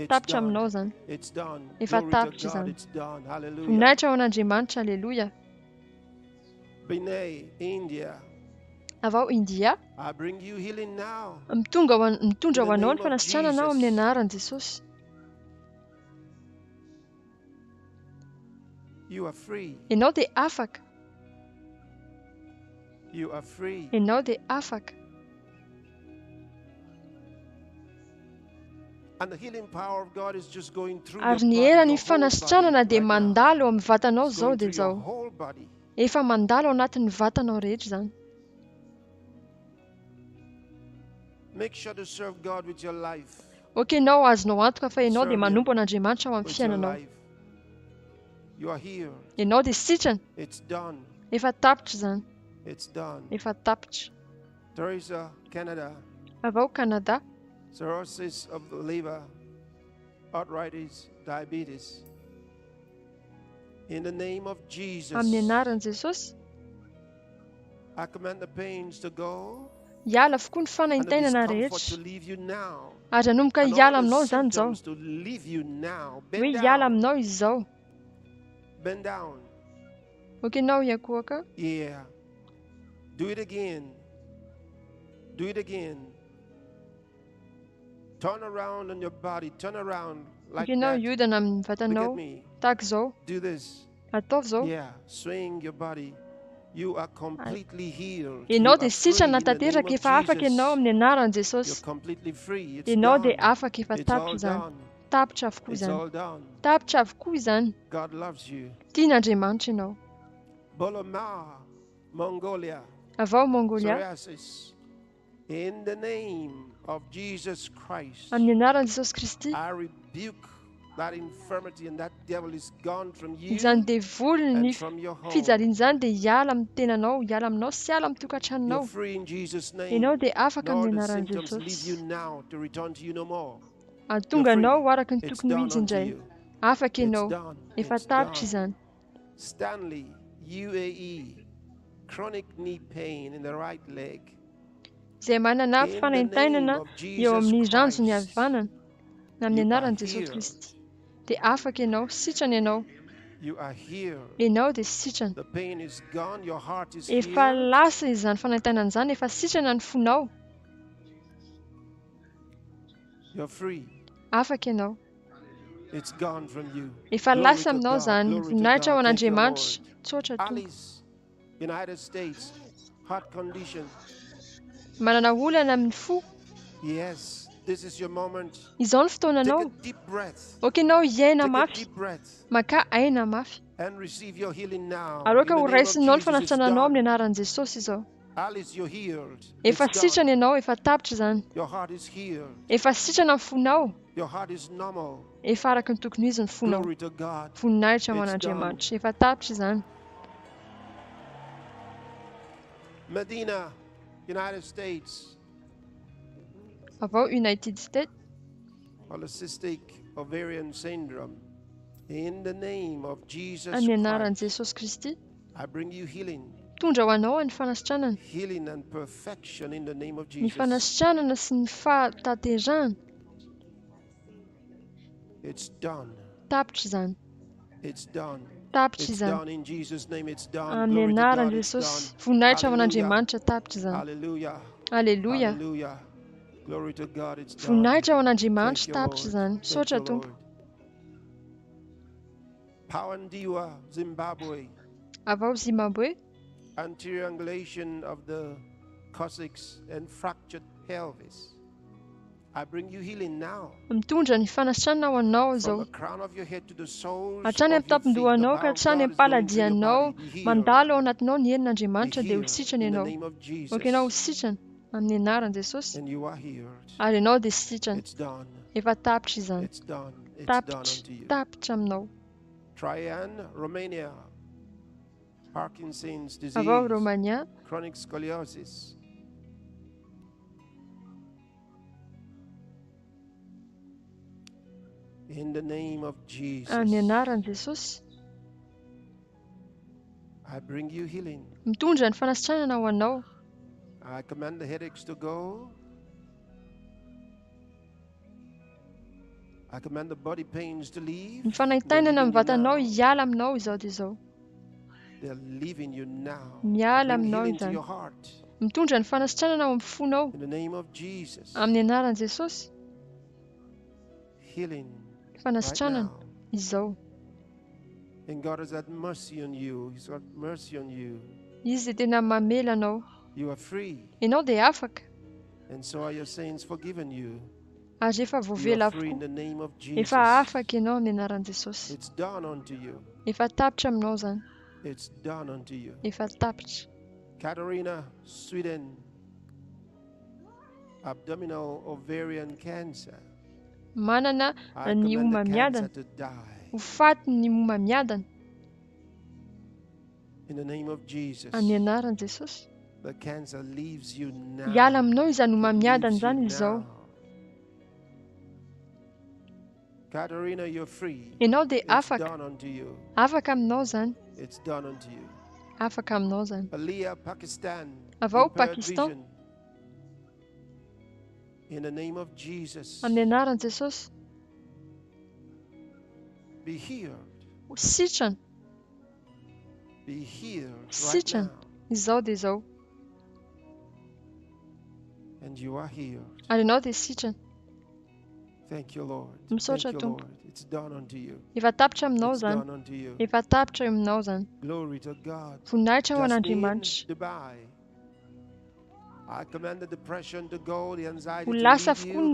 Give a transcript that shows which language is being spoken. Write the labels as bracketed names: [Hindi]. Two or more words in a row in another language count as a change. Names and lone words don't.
[English] It's [Malagasy] tapitra [English] done. [Malagasy] aminao zany. [English] It's done. [Malagasy] Efa [English] Glory to [Malagasy] tapitra [English] God. [Malagasy] zany. [English] It's done. Hallelujah. [Malagasy] Voninahitra ho an'Andriamanitra. Aleluia. Benay, India. Avao India. [English] I bring you healing now. [Malagasy] Mitondra ho [English] In the [Malagasy] anao ny [English] name of [Malagasy] fanasitrananao amin'ny [English] Jesus. [Malagasy] anaran'i Jesosy. [English] You are free. [Malagasy] Ianao dia afaka. [English] You are free. [Malagasy] Ianao dia afaka. [English] And the healing power of God is just going through [Malagasy] Ary [English] your [Malagasy] ny [English] body, [Malagasy] eran'ny [English] your whole [Malagasy] fanasitranana [English] body [Malagasy] dia [English] right now. [Malagasy] mandalo ao amin'ny vatanao [English] It's [Malagasy] zao [English] going [Malagasy] dia [English] through your [Malagasy] zao. [English] whole body. [Malagasy] Efa mandalo ao anatin'ny vatanao rehetra zany. [English] Make sure to serve God with your life. [Malagasy] Okenao azonao antoka fa ianao dia [English] Serve [Malagasy] manompo [English] him [Malagasy] an'Andriamanitra ao amin'ny [English] With your [Malagasy] fiainanao. [English] life. You are here. [Malagasy] Ianao dia sitrana. [English] It's done. [Malagasy] Efa tapitra zany. [English] It's done. [Malagasy] Efa tapitra. Teresa, Canada. Avao Canada. [English] Cirrhosis of the liver, arthritis, diabetes. In the name of Jesus, [Malagasy] Amin'ny anaran'i Jesosy. [English] I command the pains to go [Malagasy] Hiala avokoa ny [English] and the [Malagasy] fanahintainana [English] discomfort to [Malagasy] rehetra. [English] leave you now. [Malagasy] Ary anomboka [English] And [Malagasy] hiala [English] all [Malagasy] aminao [English] the [Malagasy] zany zao. [English] symptoms to leave you now. [Malagasy] Hoe [English] Bend [Malagasy] hiala [English] down. [Malagasy] aminao izy zao. [English] Bend down. [Malagasy] Okenao hiakoaka. [English] Yeah. Do it again. Do it again. Turn around on your body. Turn around like [Malagasy] Okenao [English] that. [Malagasy] hiodana amin'ny [English] Look at [Malagasy] vatanao. [English] me. [Malagasy] Tahaka izao. [English] Do this. [Malagasy] Ataovy zao. [English] Yeah. Swing your body. You are completely healed. [Malagasy] Ianao [English] You [Malagasy] dia [English] are free [Malagasy] sitrana [English] in the name [Malagasy] tanteraka. [English] of [Malagasy] Efa afaka [English] Jesus. [Malagasy] ianao amin'ny anaran'i [English] You're [Malagasy] Jesosy. [English] completely free. It's [Malagasy] Ianao [English] done. [Malagasy] dia afaka. Efa [English] It's all [Malagasy] tapitra zany. [English] done. [Malagasy] Tapitra avokoa [English] It's [Malagasy] zany. [English] all done. [Malagasy] Tapitra avokoa izany. [English] God loves you. [Malagasy] Tian'Andriamanitra ianao. Bolomar, Mongolia. Avao Mongolia. [English] Psoriasis. In the name of Jesus Christ, [Malagasy] Amin'ny anaran'i Jesosy Kristy. [English] I rebuke that infirmity and that devil is gone from you [Malagasy] Izany devoly ny [English] and from your home. [Malagasy] fijaliana izany dia hiala amin'ny tenanao, hiala aminao sy hiala amin'ny [English] You're [Malagasy] tokantranonao. [English] free in Jesus' name. [Malagasy] Ianao dia afaka [English] Nor [Malagasy] amin'ny [English] the [Malagasy] anaran'i [English] symptoms leave you [Malagasy] Jesosy. [English] now to return to you no more. [Malagasy] Atonga [English] You're [Malagasy] anao [English] free. [Malagasy] araka ny [English] It's [Malagasy] tokony ho [English] done [Malagasy] izy [English] unto [Malagasy] indray. [English] you. [Malagasy] Afaka [English] It's [Malagasy] ianao. [English] done. [Malagasy] Efa [English] It's [Malagasy] tapitra [English] done. [Malagasy] izany. [English] Stanley, UAE, chronic knee pain in the right leg. [Malagasy] Izay manana [English] In the [Malagasy] fanahintainana [English] name of [Malagasy] eo amin'ny [English] Jesus [Malagasy] ranjony [English] Christ, [Malagasy] havanana na amin'ny [English] you are [Malagasy] anaran'i Jesosy [English] healed. [Malagasy] Kristy. Dia afaka ianao, sitrana ianao. [English] You are here. [Malagasy] Ianao dia sitrana. [English] The pain is gone. Your heart is [Malagasy] Efa [English] healed. [Malagasy] lasa izany fanahintainana izany, efa sitrana ny fonao. [English] You're free. [Malagasy] Afaka ianao. [English] It's gone from you. [Malagasy] Efa [English] Glory [Malagasy] lasa [English] to [Malagasy] aminao [English] God. [Malagasy] zany. [English] Glory to [Malagasy] Voninahitra ho [English] God. Thank you, [Malagasy] an'Andriamanitra. [English] Lord. [Malagasy] Tsotra tompo. [English] Alice, United States, heart condition. [Malagasy] Manana olana amin'ny fo. [English] Yes, this is your moment. [Malagasy] Izao ny [English] Take [Malagasy] fotoananao. [English] a deep breath. [Malagasy] Okenao hiaina [English] Take a [Malagasy] mafy. [English] deep breath [Malagasy] Maka aina mafy. [English] and receive your healing now. [Malagasy] Aroka [English] In [Malagasy] ho [English] the name of [Malagasy] raisinao ny [English] Jesus, it's [Malagasy] fanasitrananao amin'ny [English] done. [Malagasy] anaran'i Jesosy izao. [English] Alice, you're healed. [Malagasy] Efa [English] It's [Malagasy] sitrana [English] done. [Malagasy] ianao, efa tapitra zany. [English] Your heart is healed. [Malagasy] Efa sitrana ny fonao, [English] Your heart is normal. [Malagasy] efa araka ny tokony izy ny fonao. [English] Glory to God. [Malagasy] Voninahitra ho [English] It's [Malagasy] an'Andriamanitra. Efa tapitra izany. [English] Medina, United States, [Malagasy] Avy ao United States, [English] polycystic ovarian syndrome. In the name of Jesus [Malagasy] amin'ny anaran'i [English] Christ, [Malagasy] Jesosy Kristy, [English] I bring you healing. [Malagasy] tondra ho anao ny fanasitranana. [English] Healing and perfection in the name of [Malagasy] Ny [English] Jesus. [Malagasy] fanasitranana sy ny fahataterahana, [English] It's done. [Malagasy] tapitra izany. [English] It's done. [Malagasy] Tapitra [English] It's [Malagasy] izany. [English] done in Jesus' name. It's done. [Malagasy] Amin'ny [English] Glory to [Malagasy] anaran'i [English] God. It's [Malagasy] Jesosy, [English] done. [Malagasy] voninahitra ho [English] Hallelujah. [Malagasy] an'Andriamanitra, tapitra izany. [English] Hallelujah. [Malagasy] Aleluia. [English] Hallelujah. Glory to God. It's done. [Malagasy] Voninahitra ho [English] Thank [Malagasy] an'Andriamanitra, [English] you, [Malagasy] tapitra [English] Lord. [Malagasy] izany. [English] Thank [Malagasy] Saotra [English] you, [Malagasy] Tompo. [English] Lord. Pawandiwa, Zimbabwe. [Malagasy] Avy ao Zimbabwe, [English] Anterior angulation of the coccyx and fractured pelvis. I bring you healing now. [Malagasy] mitondra ny fanasitranana ho anao [English] From [Malagasy] izao. [English] the crown of your head to the soles [Malagasy] Hatrany [English] of [Malagasy] amin'ny [English] your feet, the [Malagasy] tampon-dohanao [English] power [Malagasy] ka [English] of [Malagasy] hatrany [English] God [Malagasy] amin'ny [English] is going through your [Malagasy] paladianao, [English] body. Be healed. [Malagasy] mandalo ao anatinao ny herin'Andriamanitra [English] Be [Malagasy] dia ho [English] healed [Malagasy] sitrana [English] in the [Malagasy] ianao. [English] name of Jesus. [Malagasy] Oka ianao ho sitrana amin'ny anaran'i Jesosy, [English] And you are healed. [Malagasy] ary ianao dia sitrana. [English] It's done. [Malagasy] Efa tapitra izany. [English] It's done. It's done [Malagasy] Tapitra, [English] unto you. [Malagasy] tapitra aminao. [English] Traian, Romania. Parkinson's disease. [Malagasy] Avy ao Romania, [English] Chronic scoliosis. In the name of Jesus, [Malagasy] amin'ny anaran'i Jesosy, [English] I bring you healing. [Malagasy] mitondra ny fanasitranana ho anao. [English] I command the headaches to go. I command the body pains to leave. [Malagasy] Ny fanaitainana amin'ny vatanao hiala aminao izao dia izao. [English] They're leaving you now. [Malagasy] Miala [English] I bring [Malagasy] aminao [English] healing to [Malagasy] izany. [English] your heart. [Malagasy] Mitondra ny fanasitranana ao amin'ny fonao. [English] In the name of Jesus. [Malagasy] Amin'ny anaran'i Jesosy, [English] Healing right [Malagasy] fanasitranana [English] now. [Malagasy] izao. [English] And God has had mercy on you. He's got mercy on you. [Malagasy] Izy dia tena mamela anao. [English] You are free. [Malagasy] Ianao dia afaka, [English] And so are your sins forgiven you. [Malagasy] ary efa [English] You [Malagasy] voavela [English] are free in [Malagasy] avokoa. [English] the name of Jesus. [Malagasy] Efa afaka ianao amin'ny anaran'i Jesosy. [English] It's done unto you. [Malagasy] Efa tapitra aminao izany. [English] It's done unto you. [Malagasy] Efa tapitra. Katarina, Sweden. [English] Abdominal ovarian cancer. [Malagasy] Manana [English] I [Malagasy] ny [English] command [Malagasy] oma [English] the [Malagasy] miadana. [English] cancer to die. [Malagasy] Ho faty ny oma miadana [English] In the name of Jesus. [Malagasy] amin'ny anaran'i Jesosy. [English] The cancer leaves you now. [Malagasy] Hiala aminao izany oma [English] It [Malagasy] miadana [English] leaves you [Malagasy] izany izao. [English] now. Katarina, you're free. [Malagasy] Ianao dia [English] It's [Malagasy] afaka. [English] done unto you. [Malagasy] Afaka aminao izany. [English] It's done unto you. [Malagasy] Afaka aminao izany. Aliyah, Pakistan. Avy ao [English] impaired Pakistan. vision. In the name of Jesus. [Malagasy] Amin'ny anaran'i Jesosy. [English] Be healed. [Malagasy] Sitrana. [English] Be healed right [Malagasy] Sitrana. [English] now. [Malagasy] Izao dia izao. [English] And you are healed. [Malagasy] Ary ianao dia sitrana. [English] Thank you, Lord. [Malagasy] Misaotra [English] Thank you, [Malagasy] Tompo. [English] Lord. It's done unto you. [Malagasy] Efa tapitra aminao [English] It's [Malagasy] izany. [English] done unto you. [Malagasy] Efa tapitra aminao izany. [English] Glory to God. [Malagasy] Voninahitra ho Jasmine, an'Andriamanitra. Dubai. [English] I command the depression to go, the anxiety [Malagasy] Ho [English] to [Malagasy] lasa [English] leave [Malagasy] avokoa